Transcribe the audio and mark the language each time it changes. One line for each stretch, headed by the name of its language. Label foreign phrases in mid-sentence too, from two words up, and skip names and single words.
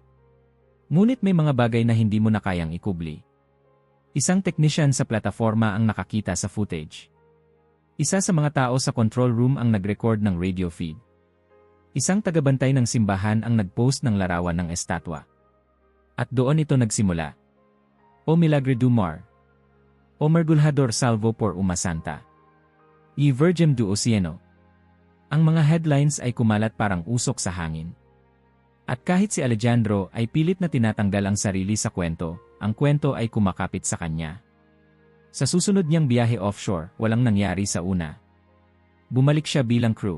Filipino: Ngunit may mga bagay na hindi mo na kayang ikubli. Isang technician sa plataforma ang nakakita sa footage. Isa sa mga tao sa control room ang nag-record ng radio feed. Isang tagabantay ng simbahan ang nag-post ng larawan ng estatwa. At doon ito nagsimula.
Portuguese: O Milagre du Mar. O Mergulhador Salvo por Uma Santa. Y Virgem du Oceano.
Filipino: Ang mga headlines ay kumalat parang usok sa hangin. At kahit si Alejandro ay pilit na tinatanggal ang sarili sa kwento, ang kwento ay kumakapit sa kanya. Sa susunod niyang biyahe offshore, walang nangyari sa una. Bumalik siya bilang crew.